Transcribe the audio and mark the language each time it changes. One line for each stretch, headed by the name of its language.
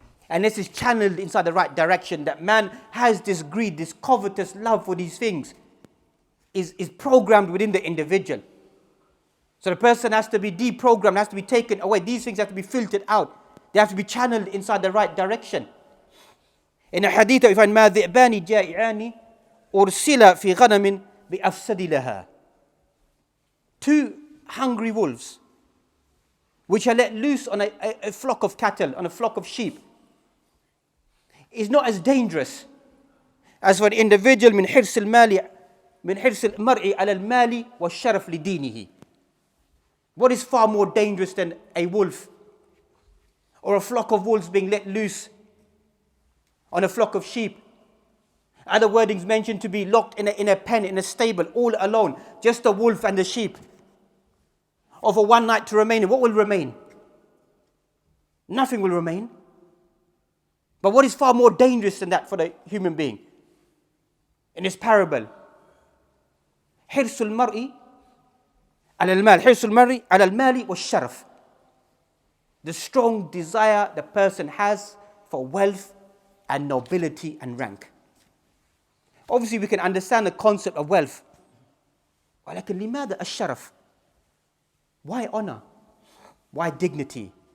English: and this is channeled inside the right direction, that man has this greed, this covetous love for these things, is programmed within the individual. So the person has to be deprogrammed, has to be taken away. These things have to be filtered out. They have to be channeled inside the right direction. In a hadith we find
Arabic: مَا ذِئْبَانِ جَائِعَانِ أُرْسِلَ فِي غَنَمٍ بِأَفْسَدِ لَهَا.
English: 2 hungry wolves, which are let loose on a flock of cattle, on a flock of sheep, is not as dangerous as for an individual
Arabic: من حرص المرء على المال والشرف لدينه.
English: What is far more dangerous than a wolf or a flock of wolves being let loose on a flock of sheep? Other wordings mentioned to be locked in a pen, in a stable, all alone, just the wolf and the sheep. Or for one night to remain. What will remain? Nothing will remain. But what is far more dangerous than that for the human being? In this parable,
Arabic: حرص المرء على المال حرص المرء على المال والشرف.
English: The strong desire the person has for wealth and nobility and rank. Obviously we can understand the concept of wealth.
Arabic: ولكن لماذا الشرف?
English: Why honor? Why dignity?